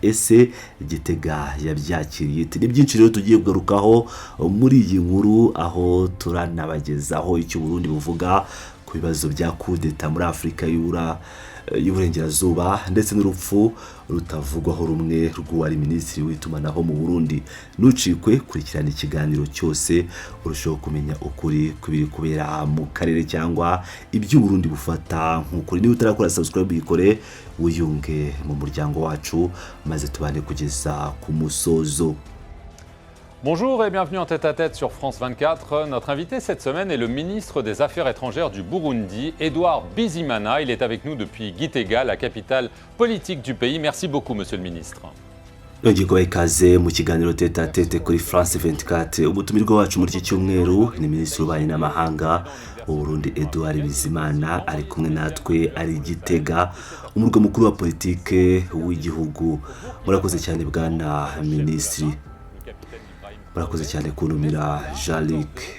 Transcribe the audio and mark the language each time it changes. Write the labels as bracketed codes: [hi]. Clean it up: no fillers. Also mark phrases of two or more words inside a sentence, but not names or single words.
[rw] Ese Gitega yabyakiriye ite? Ni byinshi rero tugiye kugarukaho muri iyi nkuru, aho turanabagezaho icyo Burundi buvuga ku bibazo bya kudeta muri Afurika y'Uburengerazuba ndetse n'urupfu rutavugwaho rumwe rw'uwari minisitiri w'itumanaho mu Burundi. Nucikwe kurikirana ikiganiro cyose urushaho kumenya ukuri kubiri kubera mu karere cyangwa ibyo Burundi bufata nk'ukuri. Niba utarakora subscribe yikore wiyunge mu muryango wacu maze tubane kugeza ku musozo. [fr] Bonjour et bienvenue en tête-à-tête sur France 24. Notre invité cette semaine est le ministre des Affaires étrangères du Burundi, Edouard Bizimana. Il est avec nous depuis Gitega, la capitale politique du pays. Merci beaucoup, monsieur le ministre. [rw] Yongeye ikaze mu kiganiro tête-à-tête kuri France 24. Umutumirwa wacu muri iki cyumweru ni minisitiri w'ububanyi n'amahanga w'u Burundi Edouard Bizimana, ari kumwe natwe ari Gitega, umurwa mukuru wa politike w'igihugu. Murakoze cyane bwana minisitiri. Murakoze cyane kunumira Jean-Luc.